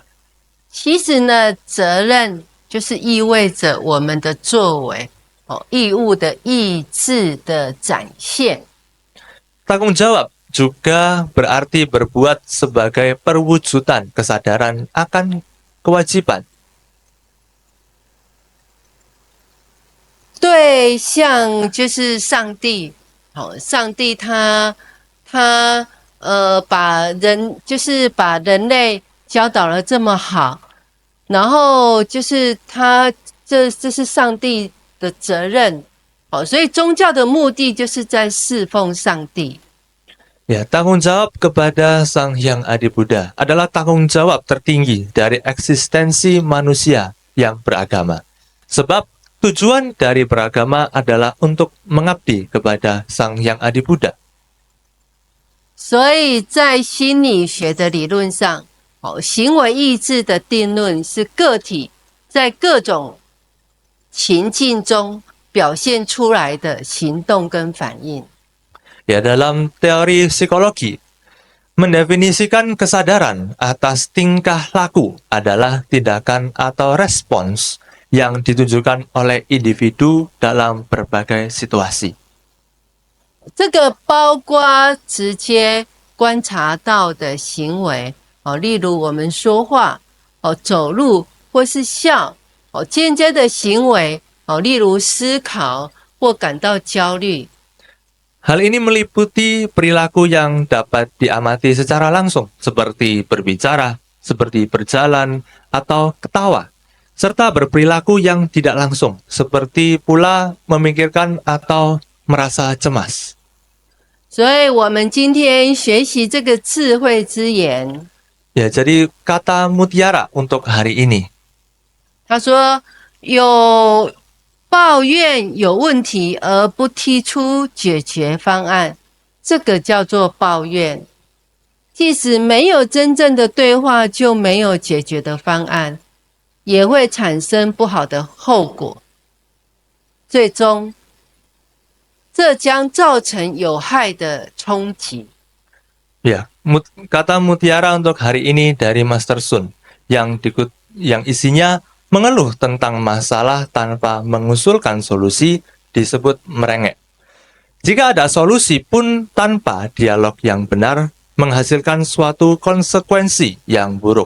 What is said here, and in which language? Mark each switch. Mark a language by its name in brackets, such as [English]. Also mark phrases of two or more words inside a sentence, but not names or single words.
[Chinese] 其实呢，责任就是意味着我们的作为，义务的意志的展现。 [Indonesian] Tanggung jawab juga berarti berbuat sebagai perwujudan kesadaran akan kewajiban. [Chinese] 对象就是上帝，上帝他把人类教导了这么好。然后就是这是上帝的责任，所以宗教的目的就是在侍奉上帝。 [Indonesian] Ya, tanggung jawab kepada Sang Hyang Adi Buddha adalah tanggung jawab tertinggi dari eksistensi manusia yang beragama. Sebab tujuan dari beragama adalah untuk mengabdi kepada Sang Hyang Adi Buddha. [Chinese] 所以在心理学的理论上，行为意志的定论是个体在各种情境中表现出来的行动跟反应。 [Indonesian] Ya, dalam teori psikologi, mendefinisikan kesadaran atas tingkah laku adalah tindakan atau respons yang ditunjukkan oleh individu dalam berbagai situasi. [Chinese] 这个包括直接观察到的行为，例如我们说话，走路或是笑，间接的行为，例如思考或感到焦虑。 [Indonesian] Hal ini meliputi perilaku yang dapat diamati secara langsung, seperti berbicara, seperti berjalan, atau ketawa, serta berperilaku yang tidak langsung, seperti pula memikirkan atau merasa cemas. [Chinese] 所以，我们今天学习这个智慧之言。 [Indonesian] Ya, jadi kata mutiara untuk hari ini. [Chinese] 他说，有抱怨有问题而不提出解决方案，这个叫做抱怨。即使没有真正的对话，就没有解决的方案，也会产生不好的后果。最终，这将造成有害的冲击。 [Indonesian] Ya, kata mutiara untuk hari ini dari Master Sun yang isinya mengeluh tentang masalah tanpa mengusulkan solusi disebut merengek. Jika ada solusi pun tanpa dialog yang benar menghasilkan suatu konsekuensi yang buruk.